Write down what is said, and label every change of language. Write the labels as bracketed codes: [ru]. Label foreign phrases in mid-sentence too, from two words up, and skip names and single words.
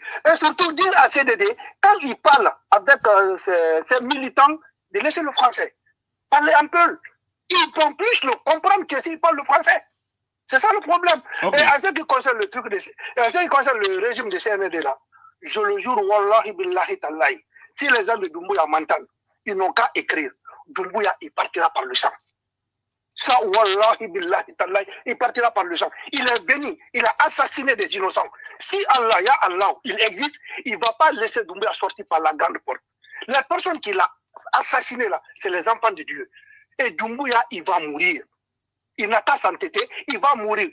[fr] Et surtout dire à CDD, quand il parle avec ses militants, de laisser le français. Parler un peu. Ils vont plus le comprendre que s'ils parlent le français. C'est ça le problème. Et en ce qui concerne le truc en ce qui concerne le régime de CND là, je le jure, [ar] wallahi billahi tallahi. [fr] Si les gens de Doumbouya m'entendent, ils n'ont qu'à écrire. Doumbouya, il partira par le sang. Ça, [ar] wallahi billahi tallahi, [fr] il partira par le sang. Il est béni, il a assassiné des innocents. Si Allah, [ar] ya Allah, [fr] il existe, il ne va pas laisser Doumbouya sortir par la grande porte. La personne qui l'a assassiné là, c'est les enfants de Dieu. Et Doumbouya, il va mourir. Il n'a qu'à s'entêter, il va mourir.